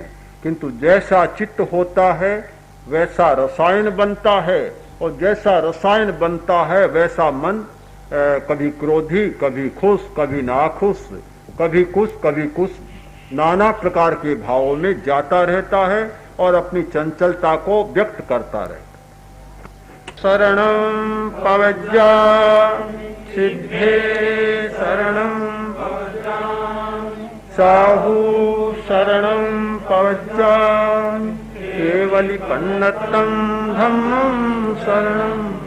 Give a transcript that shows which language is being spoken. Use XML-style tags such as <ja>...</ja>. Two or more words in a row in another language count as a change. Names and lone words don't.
<hi>किंतु जैसा चित्त होता है वैसा रसायन बनता है, और जैसा रसायन बनता है वैसा मन कभी क्रोधी, कभी खुश, कभी नाखुश, कभी कुछ नाना प्रकार के भावों में जाता रहता है और अपनी चंचलता को व्यक्त करता रहता है।</hi> <pra>शरणं पवज्जा सिद्धे शरणं साहू शरणं पवज्जामि केवलिपन्नतं धम्मं शरणं</pra>